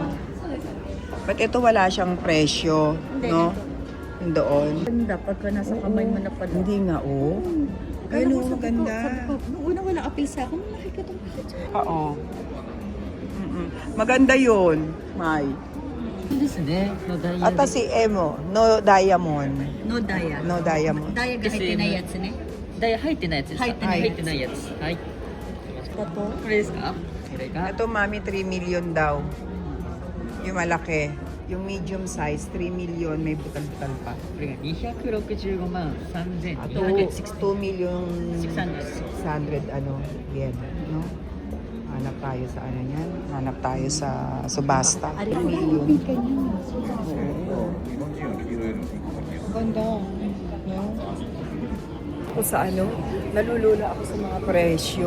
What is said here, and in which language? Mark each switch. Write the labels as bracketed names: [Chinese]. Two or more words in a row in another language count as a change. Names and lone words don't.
[Filipino] Ba't ito wala siyang presyo, no? Doon. Ganda pagka nasa kamay mo na pala. Hindi nga, oh. Ayun, oh, maganda. Noong una wala apil sa akin, nakikita mo. Oo. Maganda yun, May. [Japanese] ですね。のダイヤ [Filipino] At [Japanese] で。 [Filipino] si Emo, [English] no diamond. [Japanese] のダイヤ。 [English] No diamond. [Japanese] ダイヤが入ってないやつね。ダイヤ入ってないやつですか？入ってない入ってないやつ。はい。これですか？これが [Filipino] Ito, Mami, 3 million daw. Yung malaki. Yung medium size, 3 million, may butal-butal pa. [Japanese] これが265万 2 3260 million 600. [Filipino] 600 ano, yen, no? Hanap tayo sa ano yan. Hanap tayo sa subasta. 3 million. Oo. Ganda. No? Ako sa ano, nalulula ako sa mga presyo.